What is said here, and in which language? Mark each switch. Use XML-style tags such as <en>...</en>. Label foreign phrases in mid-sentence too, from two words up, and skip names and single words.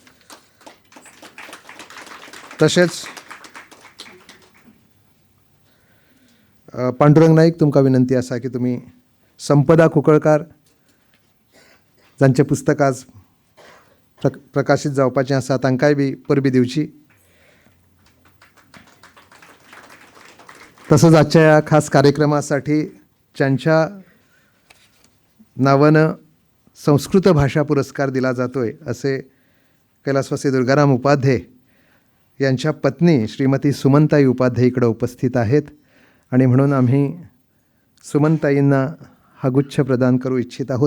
<kok>तशेंच पांडुरंग नाईक तुमकां विनंती आसा की तुमी संपदा कुंकळकार जांचें पुस्तक आज प्रकाशीत जावपाचें आसा तांकांय बी परबी दिवची.</kok> <mr>तसोच आजच्या ह्या खास कार्यक्रमासाठी ज्यांच्या नावानं संस्कृत भाषा पुरस्कार दिला जातोय असे कैलासवासी दुर्गाराम उपाध्ये यांच्या पत्नी श्रीमती सुमनताई उपाध्ये इकडे उपस्थित आहेत आणि म्हणून आम्ही सुमनताईंना हा गुच्छ प्रदान करू इच्छित आहोत.</mr>